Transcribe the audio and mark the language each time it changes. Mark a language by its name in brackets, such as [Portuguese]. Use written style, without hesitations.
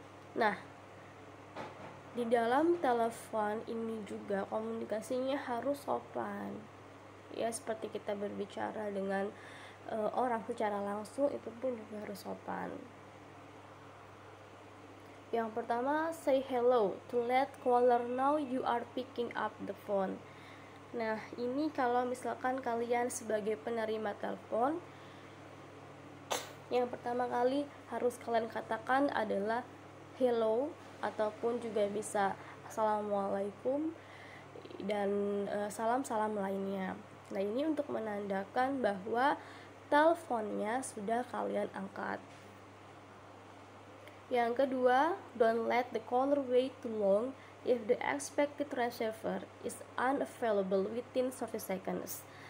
[Indonesian] Nah, di dalam telepon ini juga komunikasinya harus sopan, ya, seperti kita berbicara dengan orang secara langsung, itu pun juga harus sopan. Yang pertama, [English] say hello to let caller know you are picking up the phone. [Indonesian] Nah, ini kalau misalkan kalian sebagai penerima telepon, yang pertama kali harus kalian katakan adalah hello, ataupun juga bisa assalamualaikum dan salam-salam lainnya. Nah, ini untuk menandakan bahwa teleponnya sudah kalian angkat. Yang kedua, [English] don't let the caller wait too long if the expected receiver is unavailable within 30 seconds.